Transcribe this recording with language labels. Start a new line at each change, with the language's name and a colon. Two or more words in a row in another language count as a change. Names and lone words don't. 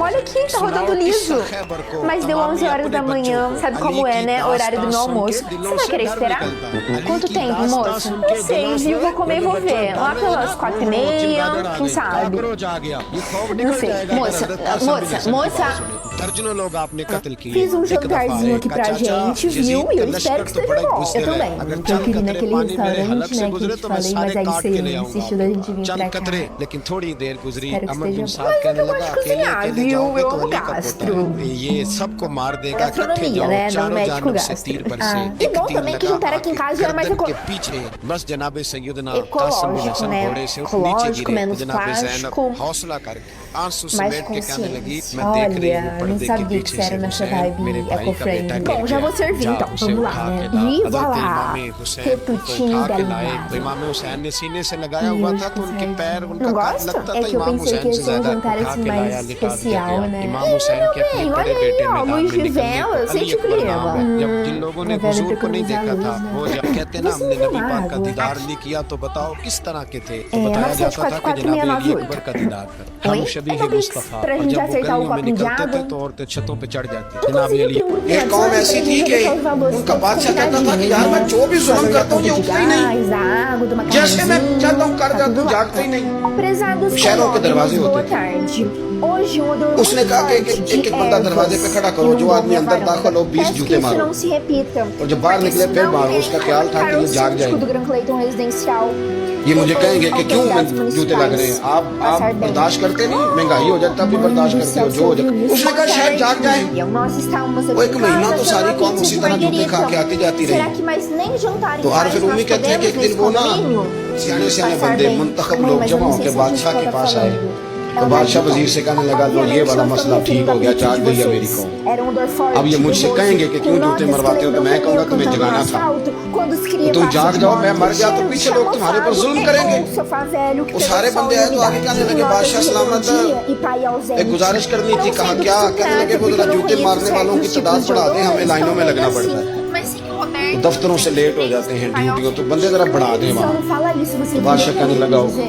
Portuguese: Olha aqui, tá rodando liso. Mas deu 11 horas da manhã. Sabe como é, né? Horário do meu almoço. Você vai querer esperar? Quanto tempo, moça? Não sei, viu? Vou comer e vou ver. Lá pelas 4h30, quem sabe? Não sei. Moça.
Hindi: दर्जनों लोग आपने कत्ल किए।
Portuguese: Fiz jantarzinho aqui pra gente, viu? E eu espero que esteja bom. Eu também. Porque eu queria ir naquele restaurante, né, que eu te falei, mas aí você insistiu da gente vir pra cá.
Hindi: लेकिन थोड़ी देर गुजरी
Portuguese: Espero que
Hindi: अमर बिन
Portuguese: esteja
Hindi: साद
Portuguese: bom.
Hindi: कहने
Portuguese: Mas eu
Hindi: लगा
Portuguese: gosto de
Hindi: अकेले
Portuguese: cozinhar,
Hindi: अकेले
Portuguese: viu?
Hindi: जाओगे
Portuguese: Eu
Hindi: तो
Portuguese: amo
Hindi: अली का
Portuguese: gastro.
Hindi: पोता है। ये सबको मार देगा इकट्ठे
Portuguese: Gastronomia,
Hindi: जाओ
Portuguese: né? Não
Hindi: चारों
Portuguese: médico
Hindi: जानब से
Portuguese: gastro.
Hindi: तीर पर से
Portuguese: Ah, e
Hindi: एक
Portuguese: bom
Hindi: तीर
Portuguese: também que
Hindi: लगा
Portuguese: jantar aqui em casa já é mais
Hindi: गर्दन के पीछे बस जनाबे सैयदना
Portuguese: ecológico,
Hindi: कासिम बिन हसन
Portuguese: né?
Hindi: घोड़े से नीचे
Portuguese: Ecológico,
Hindi: गिरे
Portuguese: menos
Hindi: जनाबे ज़ैनब
Portuguese: plástico,
Hindi: हौसला करके आंसू
Portuguese: mais
Hindi: समेट के कहने लगी
Portuguese: consciência.
Hindi: मैं देख रही हूँ
Portuguese: Olha, não
Hindi: पर्दे के
Portuguese: sabia que
Hindi: पीछे
Portuguese: você era
Hindi: से
Portuguese: nessa
Hindi: हुसैन
Portuguese: vibe
Hindi: मेरे भाई का बेटा
Portuguese: eco-friendly.
Hindi: गिर
Portuguese: Bom, já
Hindi: गया
Portuguese: vou servir
Hindi: जा
Portuguese: então,
Hindi: उसे
Portuguese: vamos lá,
Hindi: उठा
Portuguese: né?
Hindi: के ला
Portuguese: E
Hindi: हज़रत
Portuguese: voilà,
Hindi: इमाम हुसैन को
Portuguese: retutinho
Hindi: उठा
Portuguese: da
Hindi: के लाए
Portuguese: linguagem.
Hindi: तो इमाम हुसैन ने सीने से लगाया हुआ था तो उनके पैर उनका
Portuguese: Não
Hindi: काट
Portuguese: gosta?
Hindi: लगता
Portuguese: É
Hindi: था
Portuguese: que eu
Hindi: इमाम
Portuguese: pensei que
Hindi: हुसैन
Portuguese: ia
Hindi: से
Portuguese: ser um
Hindi: ज्यादा
Portuguese: jantar
Hindi: उठा
Portuguese: assim
Hindi: के लाया
Portuguese: mais
Hindi: लिटा दिया
Portuguese: especial,
Hindi: गया
Portuguese: né?
Hindi: इमाम हुसैन के अपने
Portuguese: Bem,
Hindi: बड़े
Portuguese: olha
Hindi: बेटे
Portuguese: aí, ó,
Hindi: मैदान
Portuguese: luz
Hindi: में
Portuguese: de
Hindi: निकलने
Portuguese: vela,
Hindi: को
Portuguese: eu sei
Hindi: अली
Portuguese: te
Hindi: अकबर नाम
Portuguese: leva.
Hindi: है जब जिन लोगों ने
Portuguese: Uma vela
Hindi: हुजूर को नहीं
Portuguese: economizar
Hindi: देखा था
Portuguese: luz, né?
Hindi: वो जब कहते ना
Portuguese: Você
Hindi: हमने
Portuguese: me
Hindi: नबी पाक का
Portuguese: água.
Hindi: दीदार नहीं किया तो बताओ किस तरह के थे तो
Portuguese: É,
Hindi: बताया
Portuguese: mas
Hindi: जाता था कि जनाब अली
Portuguese: 7446998.
Hindi: अकबर का दीदार कर हम
Portuguese: Oi?
Hindi: शबीह
Portuguese: É no Pix,
Hindi: मुस्तफा
Portuguese: pra
Hindi: और
Portuguese: gente
Hindi: जब वो
Portuguese: acertar o
Hindi: गलियों में
Portuguese: copinho de
Hindi: निकलते थे
Portuguese: água.
Hindi: तो औरतें छतों पे चढ़ जाती
Portuguese: Eu
Hindi: जनाब
Portuguese: consegui
Hindi: अली
Portuguese: ter um grupo
Hindi: ये
Portuguese: de
Hindi: कौम
Portuguese: WhatsApp
Hindi: ऐसी
Portuguese: pra
Hindi: थी
Portuguese: gente
Hindi: कि
Portuguese: deixar os valores
Hindi: उनका
Portuguese: todos
Hindi: बादशाह कहता था कि
Portuguese: combinadinhos,
Hindi: यार मैं
Portuguese: né?
Hindi: जो भी जुल्म
Portuguese: Valor da
Hindi: करता हूँ ये
Portuguese: conta de
Hindi: उठता ही नहीं
Portuguese: gás, da água, do
Hindi: जैसे मैं
Portuguese: macarrãozinho,
Hindi: चाहता हूँ कर
Portuguese: tá
Hindi: जाता
Portuguese: tudo
Hindi: हूँ
Portuguese: lá.
Hindi: जागता ही नहीं
Portuguese: Prezados
Hindi: शहरों के दरवाजे
Portuguese: colônios, boa
Hindi: होते थे
Portuguese: tarde. Hoje um odor
Hindi: उसने
Portuguese: muito
Hindi: कहा कि
Portuguese: forte
Hindi: एक
Portuguese: de
Hindi: बंदा दरवाजे पे
Portuguese: ervas
Hindi: खड़ा करो जो
Portuguese: inundou
Hindi: आदमी
Portuguese: minha
Hindi: अंदर दाखिल हो
Portuguese: varanda.
Hindi: 20
Portuguese: Peço que
Hindi: जूते
Portuguese: isso
Hindi: मारो
Portuguese: não se repita.
Hindi: और जब बाहर
Portuguese: Porque
Hindi: निकले फिर
Portuguese: senão
Hindi: मारो
Portuguese: vem
Hindi: उसका ख्याल था कि
Portuguese: para
Hindi: ये
Portuguese: o
Hindi: जाग
Portuguese: síndico
Hindi: जाएंगे
Portuguese: do Gran Cleiton Residencial.
Hindi: ये मुझे
Portuguese: Depois,
Hindi: कहेंगे कि क्यों
Portuguese: autoridades
Hindi: जूते लग रहे हैं
Portuguese: municipais.
Hindi: आप
Portuguese: Passar bem.
Hindi: बर्दाश्त करते नहीं महंगाई हो जाता भी बर्दाश्त
Portuguese: Mãe do
Hindi: करते हो
Portuguese: céu,
Hindi: जो हो
Portuguese: você ouviu
Hindi: जाए
Portuguese: isso?
Hindi: उसने कहा
Portuguese: Boa
Hindi: शायद जाग जाए
Portuguese: tarde. Nós estávamos
Hindi: वो
Portuguese: aqui
Hindi: एक
Portuguese: em
Hindi: महीना
Portuguese: casa
Hindi: तो सारी
Portuguese: fazendo
Hindi: कौम
Portuguese: uma
Hindi: उसी
Portuguese: pizza de
Hindi: तरह जूते खा के
Portuguese: marguerita.
Hindi: आती जाती
Portuguese: Será
Hindi: रही
Portuguese: que mais nem jantar em
Hindi: तो
Portuguese: paz
Hindi: आरिफ
Portuguese: nós
Hindi: उम्मी कहते हैं कि
Portuguese: podemos
Hindi: एक दिन
Portuguese: nesse
Hindi: वो ना
Portuguese: condomínio?
Hindi: सियाने सियाने
Portuguese: Passar
Hindi: बंदे
Portuguese: bem.
Hindi: मुंतखब
Portuguese: Mãe,
Hindi: लोग
Portuguese: mas eu
Hindi: जमा
Portuguese: não sei
Hindi: होकर
Portuguese: se a gente
Hindi: बादशाह के
Portuguese: pode
Hindi: पास
Portuguese: estar
Hindi: आए
Portuguese: falando.
Hindi: तो बादशाह वजीर से कहने लगा लो ये वाला मसला ठीक हो गया जाग गई है मेरी कौम अब ये मुझसे कहेंगे कि क्यों जूते मरवाते हो तो मैं कहूंगा तुम्हें जगाना था तो तुम जाग जाओ मैं मर गया तो पीछे लोग तुम्हारे पर जुल्म करेंगे वो सारे बंदे आए तो आगे कहने लगे बादशाह सलामत एक गुजारिश करनी थी कहा क्या कहने लगे वो जरा जूते मारने वालों की तादाद बढ़ा दें हमें लाइनों में लगना पड़ता है तो दफ्तरों से लेट हो जाते हैं ड्यूटियों तो बंदे जरा बढ़ा दें वहाँ तो बादशाह कहने लगा